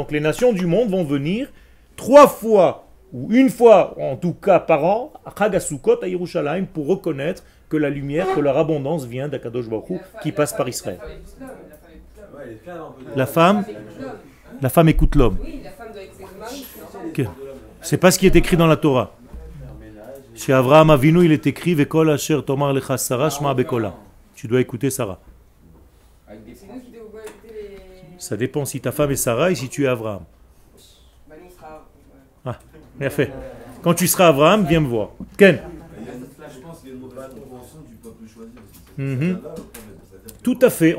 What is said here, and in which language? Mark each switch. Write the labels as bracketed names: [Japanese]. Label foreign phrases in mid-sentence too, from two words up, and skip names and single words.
[French] Donc les nations du monde vont venir 3 fois, ou une fois en tout cas par an, à Chag HaSukkot à Yerushalayim pour reconnaître que la lumière, que leur abondance vient d' [Hebrew] הקדוש ברוך הוא [French] qui passe par Israël. La femme écoute l'homme. Oui, la femme doit écouter le mari. C'est pas ce qui est écrit dans la Torah. Chez Avraham Avinu, il est écrit [Hebrew] וכל אשר תאמר אליך שרה שמע בקלה. [French] Tu dois écouter Sarah. C'est nous qui devons écouter les. Ça dépend si ta femme est Sarah et si tu es Avraham. Bah, nous, on sera. Ah, bien fait. Quand tu seras Avraham, viens me voir. Ken? Je pense qu'il y a une mauvaise compréhension du peuple choisi aussi. Mhm. Tout à fait.